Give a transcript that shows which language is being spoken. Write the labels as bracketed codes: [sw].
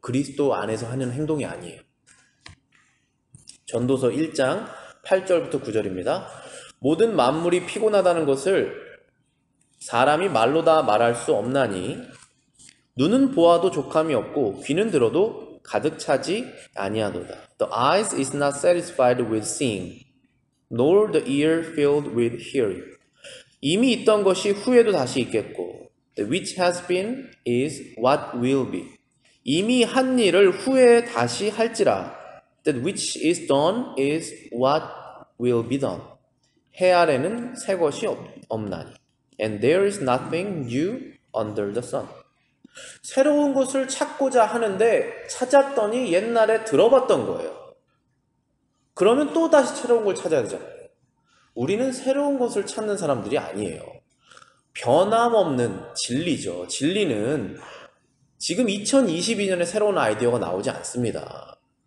[ko] 그리스도 안에서 하는 행동이 아니에요. 전도서 1장 8절부터 9절입니다. 모든 만물이 피곤하다는 것을 사람이 말로 다 말할 수 없나니 눈은 보아도 족함이 없고 귀는 들어도 가득 차지 아니하도다. [en] The eyes is not satisfied with seeing, nor the ear filled with hearing. 이미 있던 것이 후에도 다시 있겠고, the which has been is what will be. 이미 한 일을 후에 다시 할지라, that which is done is what will be done. 해 아래는 새 것이 없나니, and there is nothing new under the sun. [ko] 새로운 것을 찾고자 하는데 찾았더니 옛날에 들어봤던 거예요. 그러면 또 다시 새로운 걸 찾아야 되잖아요. 우리는 새로운 것을 찾는 사람들이 아니에요. 변함없는 진리죠. 진리는 지금 2022년에 새로운 아이디어가 나오지 않습니다.